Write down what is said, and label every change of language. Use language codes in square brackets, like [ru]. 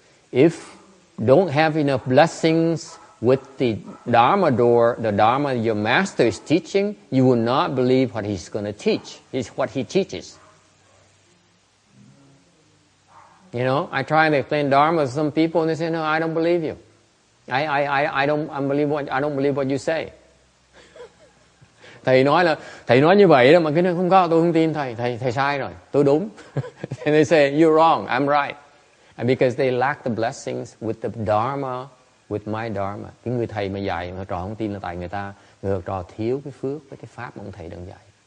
[en] If you don't have enough blessings with the Dharma door, the Dharma your master is teaching, you will not believe what he's going to teach. It's what he teaches. You know, I try to explain Dharma to some people and they say, no, I don't believe you. I don't believe what you say. [vi] Thầy nói như vậy đó mà cái này không có, tôi không tin thầy sai rồi, tôi đúng. [en] And they say you're wrong, I'm right. And because they lack the blessings with the Dharma, with my Dharma. [vi] Cái người thầy mà dạy mà trò không tin là tại người học trò thiếu cái phước với cái pháp mà ông thầy đang dạy.